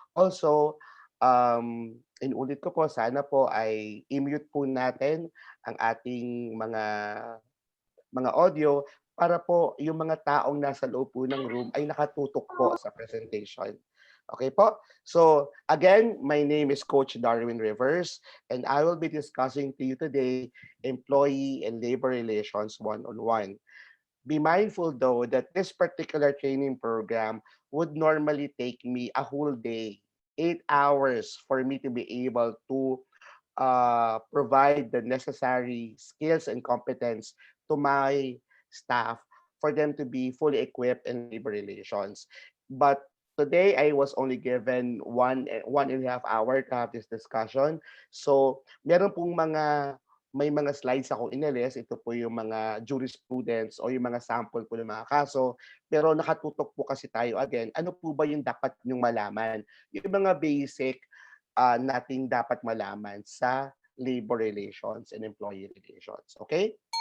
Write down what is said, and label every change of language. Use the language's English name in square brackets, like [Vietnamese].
[Filipino] Also, inulit ko po, sana po ay i-mute po natin ang ating mga audio para po yung mga taong nasa loob po ng room ay nakatutok po sa presentation. Okay po? [English] So again, my name is Coach Darwin Rivers, and I will be discussing to you today employee and labor relations one-on-one. Be mindful though that this particular training program would normally take me a whole day, 8 hours for me to be able to provide the necessary skills and competence to my staff for them to be fully equipped in labor relations. But today I was only given 1.5 hours to have this discussion. [Filipino] So meron pong may mga slides ako inalis. Ito po yung mga jurisprudence o yung mga sample po ng mga kaso. Pero nakatutok po kasi tayo again, ano po ba yung dapat nyong malaman? Yung mga basic nating dapat malaman sa labor relations and employee relations. Okay?